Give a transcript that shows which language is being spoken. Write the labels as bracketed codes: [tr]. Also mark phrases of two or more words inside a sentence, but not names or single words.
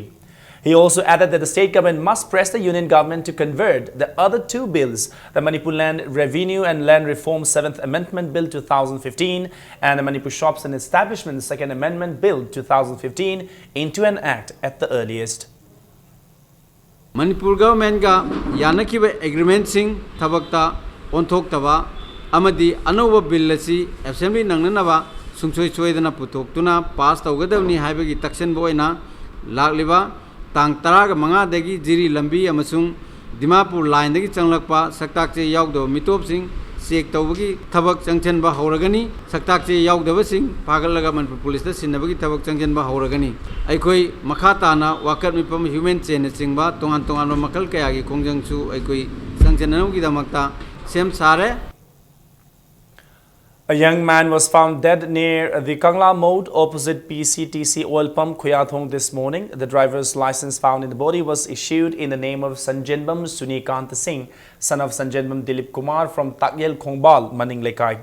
[en] He also added that the state government must press the union government to convert the other 2 bills, the Manipur Land Revenue and Land Reform 7th Amendment Bill 2015 and the Manipur Shops and Establishments 2nd Amendment Bill 2015 into an act at the earliest. [mni] Manipur government ga yanakiba agreement sing thabakta onthoktawa amadi anova bill asi assembly nangnanaba sungsoi soidana putoktuna pass tawgadawni haibagi taksen boina lakliba tang taraga manga dagi jiri lambi amasung Dimapur line dagi changlakpa saktakche yaugdo mitop sing sek tawbagi thabak changchenba hauragani saktakche yaugdaba sing pagalaga Manipur police da sinnabagi thabak changchenba hauragani aikoi makhatana wakat mipam [en] human chain [mni] singba tongan tongan makal kaya gi kongjangsu aikoi changchenanam gi damakta sem sare. [en] A young man was found dead near the Kangla Mode opposite PCTC oil pump Khuyathong this morning. The driver's license found in the body was issued in the name of Sanjanbam Sunikant Singh, son of Sanjanbam Dilip Kumar from Takyel Khongbal, Maning Lekai.